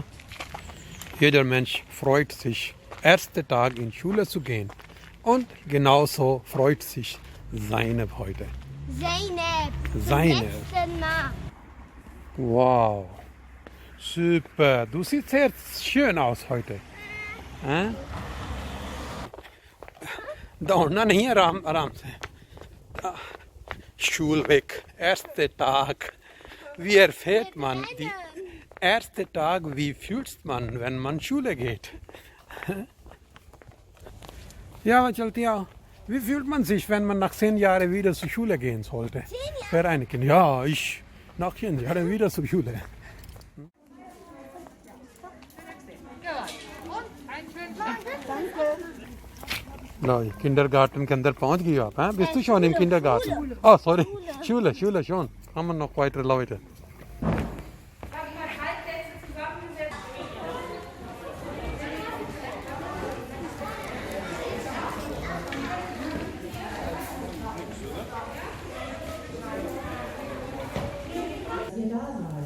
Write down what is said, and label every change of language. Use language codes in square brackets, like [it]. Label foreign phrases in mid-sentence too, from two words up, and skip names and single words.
[de] Jeder Mensch freut sich, erster Tag in Schule zu gehen. Und genauso freut sich Zeynep heute. Zeynep. Zeynep. Zum letzten Mal. Wow. Super. Du siehst sehr schön aus heute. [hi] हाँ? दौड़ना नहीं है, आराम आराम से. [de] Schulweg, erster Tag. Wie erfährt man die erste Tag? Wie fühlt man, wenn man Schule geht? Ja, [hi] चलती आओ. [de] Wie fühlt man sich, wenn man nach 10 Jahren wieder zur Schule gehen sollte? 10 Jahre? Für einige. Ja, ich nach 10 Jahren wieder zur Schule. [hi] लो किंडरगार्टन के अंदर पहुंच गई आप. [de] हैं bist du schon im Kindergarten? Oh, sorry. Schule schon. Haben wir noch weitere Leute. Dass ihr da seid.